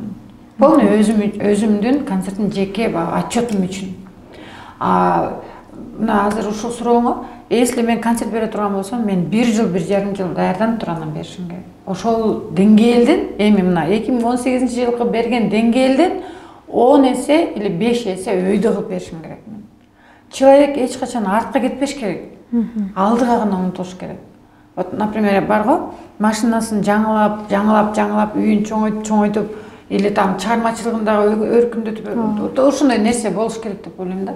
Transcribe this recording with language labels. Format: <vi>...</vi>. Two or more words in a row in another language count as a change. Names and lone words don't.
<ky>Полный өзүмдүн концерттин жеке отчетум үчүн. Мына азыр ушул сурооңо, если мен концерт бере турган болсом, мен 1 жыл, 1,5 жыл даярданып туруп анан беришим керек. Ошол деңгээлден, эми мына 2018-жылкы берген деңгээлден 10 есе или 5 есе өйдө кылып беришим керек. Человек эч качан артка кетпеш керек. Алдыга гана умтулуш керек.</ky> <ru>Вот, например,</ru> <ky>бар го, машинасын жаңылап, үйүн чоңойтуп,</ky> <ru>или там</ru> <ky>чыгармачылыгындагы өркүндөтүп, ушундай нерсе болуш керек деп ойлойм да.</ky>